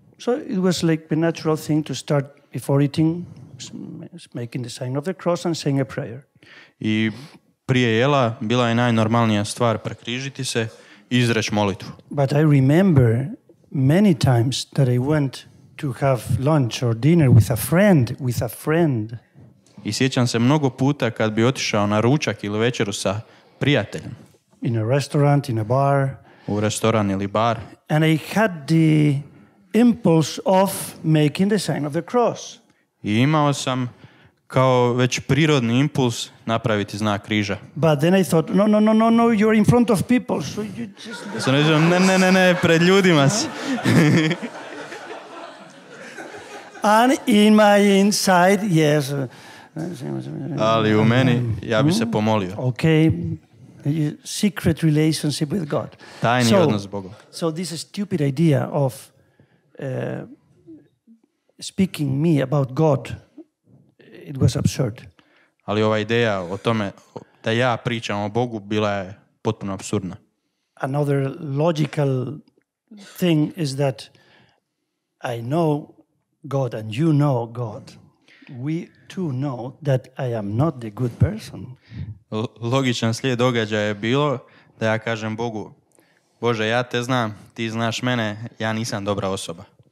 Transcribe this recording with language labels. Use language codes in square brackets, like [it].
[en] So it was like a natural thing to start before eating, making the sign of the cross and saying a prayer. [hr] I prije jela bila je najnormalnija stvar prekrižiti se i izreći molitvu. [en] But I remember many times that I went to have lunch or dinner with a friend. [hr] I sjećam se mnogo puta kad bi otišao na ručak ili večeru sa prijateljem. [en] In a restaurant, in a bar. [hr] U restoran ili bar. [en] And I had the impulse of making the sign of the cross. [hr] I imao sam kao već prirodni impuls napraviti znak križa. [en] But then I thought, no, you're in front of people, so you just... [hr] Sam rekao, ne, pred ljudima si. [en] And in my inside, yes. [hr] Ali u meni, ja bi se pomolio. [en] Okay, secret relationship with God. [hr] Tajni odnos s Bogom. [en] So this stupid idea of speaking me about God, it was absurd. [hr] Ali ova ideja o tome da ja pričam o Bogu bila je potpuno apsurdna. [en] Another logical thing is that I know God and you know God. We too know that I am not the good person. [hr] Logičan slijed događaja je bilo da ja kažem Bogu, Bože, ja te znam, ti znaš mene, ja nisam dobra osoba.